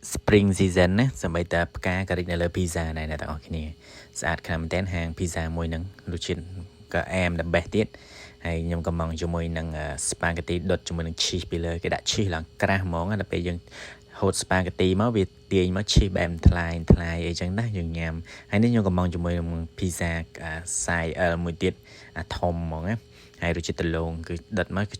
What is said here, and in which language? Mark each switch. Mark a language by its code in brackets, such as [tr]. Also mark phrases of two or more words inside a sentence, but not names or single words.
[en] spring season [km] ណាសម្បីតែផ្កាក៏រីកនៅលើ pizza ដែរអ្នកទាំងអស់គ្នាស្អាតខ្លាំងមែនទែនហាង pizza មួយហ្នឹងរសជាតិក៏អែម [en] the best [km] ទៀតហើយខ្ញុំក៏មកជាមួយនឹង spaghetti ដុតជាមួយនឹង cheese ពីលើគេដាក់ cheese ឡើងក្រាស់ហ្មងដល់ពេល យើងហូត spaghetti មកវាទាញមក cheese បែបថ្លាយអីចឹងណាយើងញ៉ាំហើយនេះខ្ញុំក៏មកជាមួយនឹង pizza size L មួយទៀតធំហ្មងណាហើយរសជាតិតលងគឺដិតមកគឺ